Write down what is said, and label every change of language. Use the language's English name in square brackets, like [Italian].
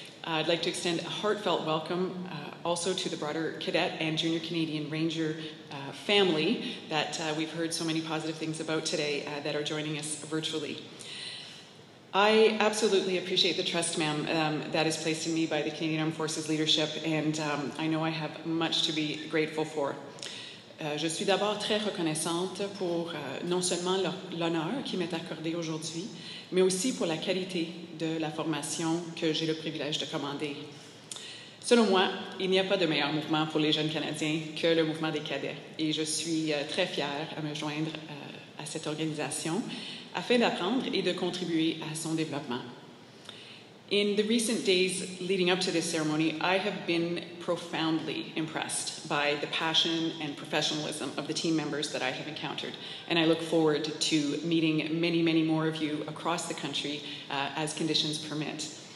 [English] I'd like to extend a heartfelt welcome also to the broader Cadet and Junior Canadian Ranger family that we've heard so many positive things about today that are joining us virtually. I absolutely appreciate the trust, ma'am, that is placed in me by the Canadian Armed Forces leadership, and I know I have much to be grateful for. [French] Je suis d'abord très reconnaissante pour non seulement l'honneur qui m'est accordé aujourd'hui, mais aussi pour la qualité de la formation que j'ai le privilège de commander. Selon moi, il n'y a pas de meilleur mouvement pour les jeunes Canadiens que le mouvement des cadets, et je suis très fière à me joindre à cette organisation afin d'apprendre et de contribuer à son développement. [English] In the recent days leading up to this ceremony, I have been profoundly impressed by the passion and professionalism of the team members that I have encountered, and I look forward to meeting many, many more of you across the country as conditions permit.